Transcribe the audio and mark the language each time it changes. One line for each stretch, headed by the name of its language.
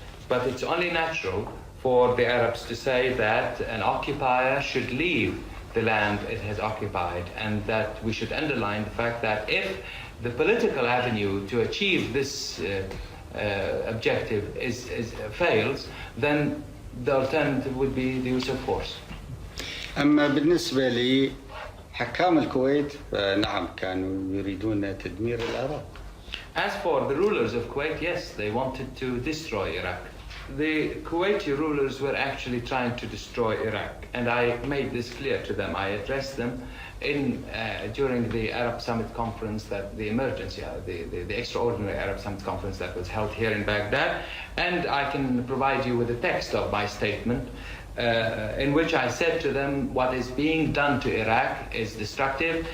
English: But it's only natural for the Arabs to say that an occupier should leave the land it has occupied, and that we should underline the fact that if the political avenue to achieve this objective fails, then the alternative would be the use of force.
Arabic: أما بالنسبة لي حكام الكويت نعم كانوا يريدون تدمير العراق.
English: As for the rulers of Kuwait, yes, they wanted to destroy Iraq. The Kuwaiti rulers were actually trying to destroy Iraq, and I made this clear to them. I addressed them during the Arab Summit conference, the extraordinary Arab Summit conference that was held here in Baghdad, and I can provide you with a text of my statement in which I said to them, what is being done to Iraq is destructive.